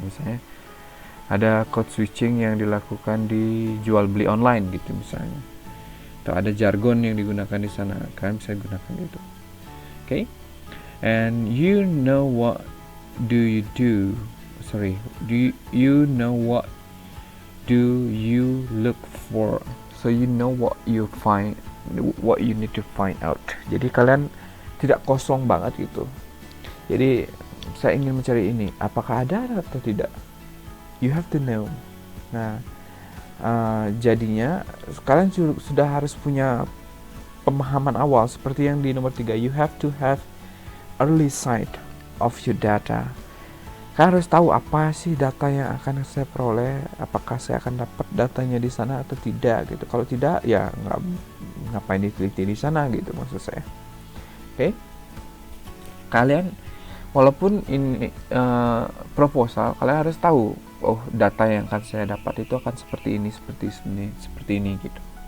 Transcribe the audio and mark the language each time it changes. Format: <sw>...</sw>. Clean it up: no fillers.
<id>Misalnya ada code switching yang dilakukan di jual beli online gitu misalnya, atau ada jargon yang digunakan di sana, kalian bisa gunakan itu. Oke.</id> <en>And you know what do you do? Sorry, you know what do you look for? So you know what you find, what you need to find out.</en> <id>Jadi kalian tidak kosong banget gitu. Jadi saya ingin mencari ini, apakah ada atau tidak?</id> <en>You have to know.</en> <id>Nah, jadinya kalian sudah harus punya pemahaman awal seperti yang di nomor 3.</id> <en>You have to have early sight of your data.</en> <id>Kalian harus tahu apa sih data yang akan saya peroleh, apakah saya akan dapat datanya di sana atau tidak gitu. Kalau tidak, ya ngapain diteliti di sana gitu maksud saya. Oke. Kalian walaupun ini proposal, kalian harus tahu, oh data yang akan saya dapat itu akan seperti ini gitu.</id>